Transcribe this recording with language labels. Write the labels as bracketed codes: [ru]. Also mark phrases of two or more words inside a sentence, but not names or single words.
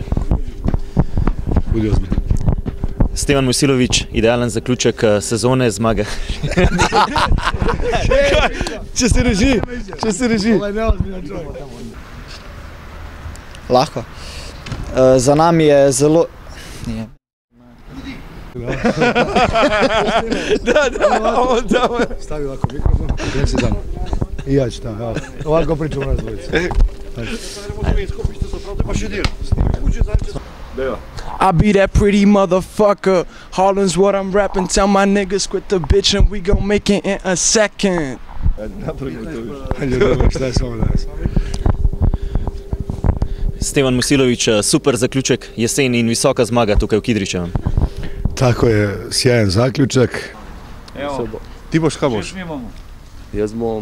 [hr] Budi ozbilj. [sl] Stevan Musilović, idealen zaključek sezone, zmaga. Če se reži. Lahko. Za nami je zelo... [hr] Stavi ovako mikrofon, gdje si dan. I ja ću tam, evo. Ovako pričamo nas dvojice. [en] I be that pretty motherfucker. Harlem's what I'm rapping. Tell my niggas quit the bitch and we gon' make it in a second. [sl] Stevan Musilović, super zaključek, jesen in visoka zmaga tukaj v Kidričevem. [hr] Tako je, sjajan zaključak. Evo, [sl] Ti boš, kaj boš? še imamo. Jaz bom...